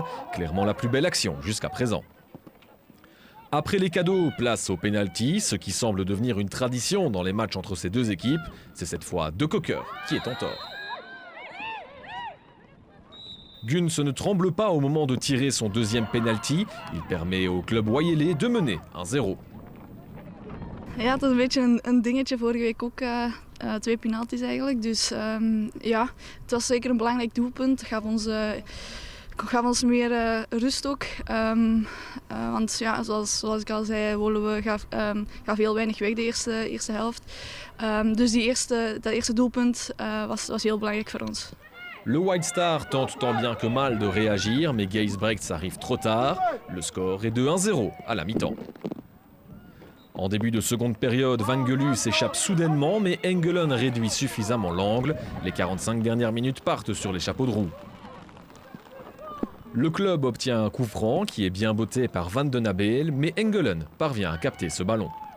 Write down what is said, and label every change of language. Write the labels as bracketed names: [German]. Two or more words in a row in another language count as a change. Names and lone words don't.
[French] Clairement la plus belle action jusqu'à présent. Après les cadeaux, place au pénalty, ce qui semble devenir une tradition dans les matchs entre ces deux équipes. C'est cette fois De Cocker qui est en tort. Guns ne tremble pas au moment de tirer son deuxième penalty. Il permet au club Wayele de mener 1-0. [Dutch] Ja, het was een beetje een dingetje vorige week ook. 2 penalties eigenlijk. Dus ja, het was zeker een belangrijk doelpunt. Het gaf ons meer rust ook. Want ja, zoals ik al zei, Woluwe gaf heel weinig weg de eerste helft. Dus dat eerste doelpunt was heel belangrijk voor ons. [French] Le White Star tente tant bien que mal de réagir, mais Geisbrechts arrive trop tard. Le score est de 1-0 à la mi-temps. En début de seconde période, Van Gelu s'échappe soudainement, mais Engelen réduit suffisamment l'angle. Les 45 dernières minutes partent sur les chapeaux de roue. Le club obtient un coup franc qui est bien botté par Van den Abel, mais Engelen parvient à capter ce ballon.